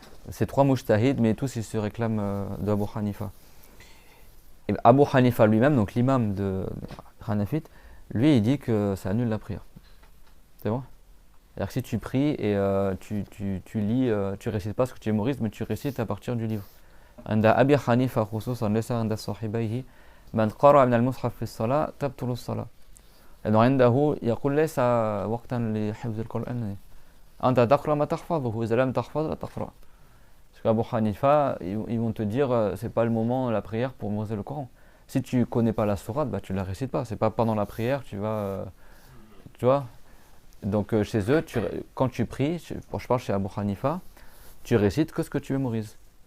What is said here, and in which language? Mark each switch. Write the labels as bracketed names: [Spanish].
[French] C'est trois mujtahid, mais tous ils se réclament d'Abu Hanifa. Et Abu Hanifa lui-même, donc l'imam de Hanafite, lui il dit que ça annule la prière. C'est bon? C'est-à-dire que si tu pries et tu lis, tu récites pas ce que tu mémorises, mais tu récites à partir du livre. [Arabic] عند أبي حنيفة خصوصا ليس عند صاحبيه من قرأ من المصحف في الصلاة تبطل الصلاة. لأنه عنده يقول ليس وقتا لحفظ القرآن. أنت تقرأ ما تحفظه إذا لم تحفظ لا تقرأ. [French] Parce qu'Abu Hanifa, ils vont te dire c'est pas le moment la prière pour mémoriser le Coran. Si tu connais pas la sourate, bah tu la récites pas. C'est pas pendant la prière tu vas, tu vois. Donc chez eux, quand tu pries, je parle chez Abu Hanifa, tu récites que ce que tu mémorises.